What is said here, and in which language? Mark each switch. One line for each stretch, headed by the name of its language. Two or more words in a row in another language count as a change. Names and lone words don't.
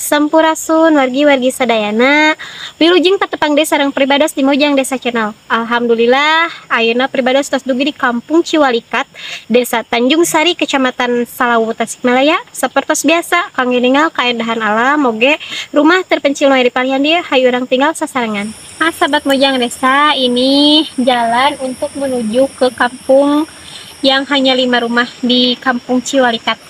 Sundanese: Sampurasun wargi-wargi sadayana. Wilujeng patepang desa sareng pribados di Mojang Desa Channel. Alhamdulillah, ayeuna pribados tos dugi di Kampung Ciwalikat, Desa Tanjung Sari, Kecamatan Salawu, Tasikmalaya. Sapertos biasa, kangge ningal kaendahan alam moge
Indonesian: rumah terpencil
Sundanese: nu aya di palihan dieu hayu urang tinggal sasarengan. Sahabat Mojang Desa,
Indonesian: ini jalan untuk menuju ke kampung yang hanya 5 rumah di Kampung Ciwalikat.